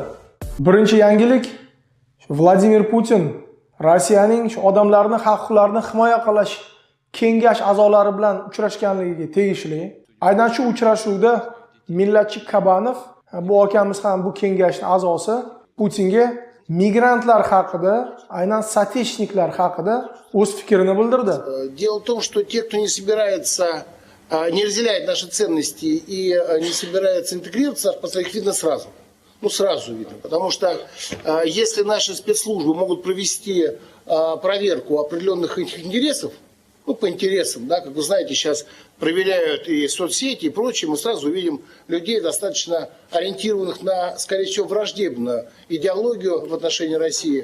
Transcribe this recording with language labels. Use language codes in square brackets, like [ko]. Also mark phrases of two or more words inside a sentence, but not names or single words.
[uz] Birinchi yangilik, Vladimir Putin Rossiyaning odamlarning haq-huquqlarini himoya qilish kengash a'zolari bilan uchrashganligiga tegishli. Aynan shu uchrashuvda millatchi Kabanov, bu akamiz ham bu kengashning a'zosi, Putinga migrantlar haqida, aynan satechniklar haqida o'z fikrini bildirdi. [ru] Дело в том, что те, кто не собирается, не разделяет наши ценности и не собирается интегрироваться, их видно сразу. Ну, сразу видно. Потому что если наши спецслужбы могут провести проверку определенных интересов, ну, по интересам, да, как вы знаете, сейчас проверяют и соцсети, и прочее, мы сразу увидим людей, достаточно ориентированных на, скорее всего, враждебную идеологию в отношении России.